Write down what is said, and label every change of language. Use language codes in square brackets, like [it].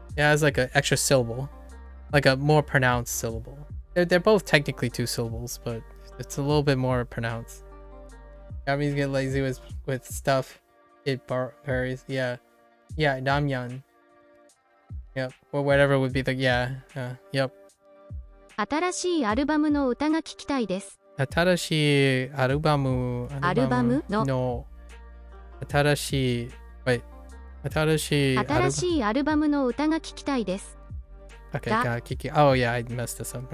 [en] It has like an extra syllable, like a more pronounced syllable. They're both technically two syllables, but it's a little bit more pronounced. Japanese get lazy with stuff. It varies. Yeah. Yeah, Namyan. Yep. Or whatever would be the, yeah. Yep. [ja] 新しいアルバムの歌が聴きたいです。新しいアルバムの新しい [en] wait [ja] 新しいアルバムの歌が聴きたいです。 [en] Okay, oh yeah, I messed this up.